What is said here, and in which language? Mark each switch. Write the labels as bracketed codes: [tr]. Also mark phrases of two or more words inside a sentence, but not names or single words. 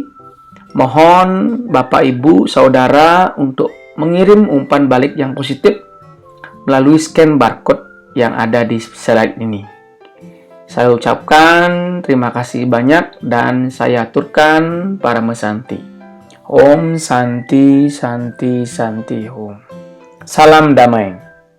[id] Mohon Bapak, Ibu, Saudara untuk mengirim umpan balik yang positif melalui scan barcode yang ada di slide ini. Saya ucapkan terima kasih banyak dan saya aturkan [ban] Parama Santi. Om Santi Santi Santi Om. [id] Salam damai.